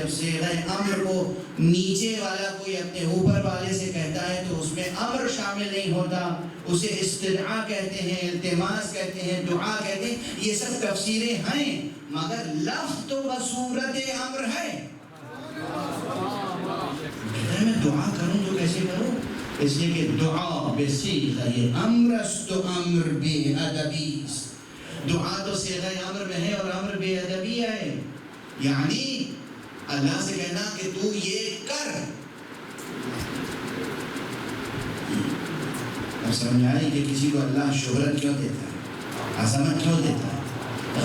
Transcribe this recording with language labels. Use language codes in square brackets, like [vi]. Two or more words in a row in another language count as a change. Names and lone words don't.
[ur] جب صیغہ امر کو نیچے والا کوئی اپنے اوپر والے سے کہتا ہے تو اس میں امر شامل نہیں ہوتا، اسے استدعاء کہتے ہیں، التماس کہتے ہیں، دعا کہتے ہیں۔ یہ سب تفسیریں ہیں، مگر لفظ تو بصورت امر ہے۔ میں دعا کروں تو کیسے کروں؟ اس لیے کہ دعا [fa] بصیغہ امر است و امر بے ادبی است۔ [ur] دعا تو صیغہ امر میں ہے اور امر بے ادبی ہے، یعنی اللہ سے کہنا کہ تو یہ کر۔ اب سمجھ آئی کہ کسی کو اللہ شہرت کیوں دیتا ہے، عظمت کیوں دیتا ہے؟